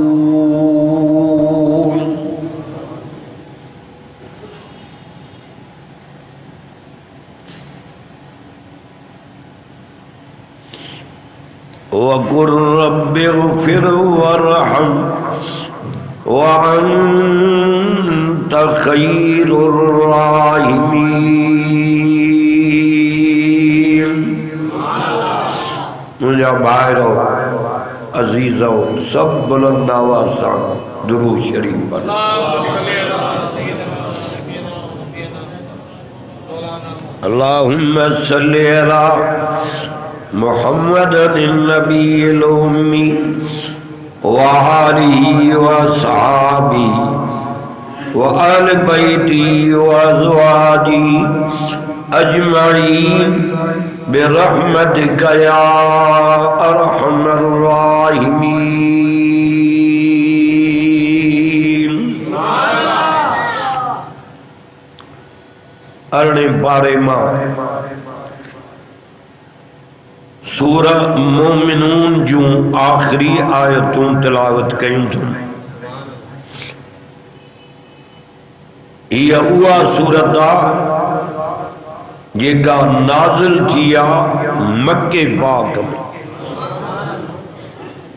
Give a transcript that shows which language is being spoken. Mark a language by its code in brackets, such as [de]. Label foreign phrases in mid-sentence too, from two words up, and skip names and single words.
[ar] وقل رب اغفر وارحم وأنت خير الراحمين. [ur] مجھے بھائیوں عزیزوں سب بلند آواز سے درود شریف پڑھو. [ar] اللهم صل على محمد النبي الأمي وآله وأصحابه وآل بيته وأزواجه أجمعين برحمتك يا أرحم الراحمين. [sd] अरणे पारे मां सूरह मोमिनून जूं आखिरी आयतूं तिलावत कयूं थो। इहा उहा सूरत आहे जेका नाज़िल थी आहे मक्के पाक में।